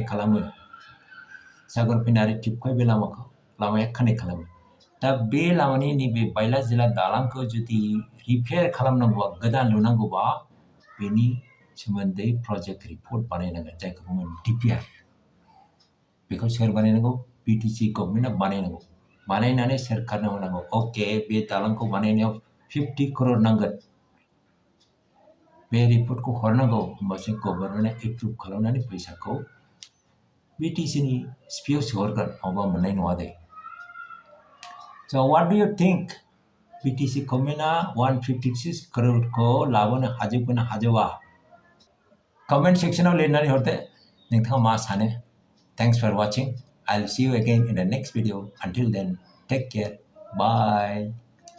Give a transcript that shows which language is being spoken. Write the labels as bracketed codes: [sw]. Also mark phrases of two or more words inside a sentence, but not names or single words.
[brx] खालामो सागर फैनाय आरो टिपकाय बे लामाया कानेक्ट खालामो दा बे लामानि नैबे बायला जिल्ला दालांखौ जुदि रिपेयार खालामनांगौबा गोदान लुनांगौबा बेनि सोमोन्दै प्रजेक्ट रिपर्ट बानायनांगोन जायखौ बुङो DPR बेखौ सोर बानायनांगौ BTC गभर्नमेन्टआ बानायनानै सोरखारनो होनांगौ अके बे दालांखौ बानायनायाव 50 crore नांगोन बे रिपर्टखौ हरनांगौ होमबासो गभर्नमेन्टआ एप्रुभ खालामनानै फैसाखौ BTCनि सिपिआव सोहरगोन नङाबा मोननाय नङा दे [en] So what do you think [brx] BTC गभर्नमेन्टआ 156 crore लाबोनो हाजोबगोन ना हाजोबा कमेन्ट सेक्सनाव लिरनानै हरदो नोंथाङा मा सानो [en] Thanks for watching. I'll see you again in the next video. Until then, take care. Bye.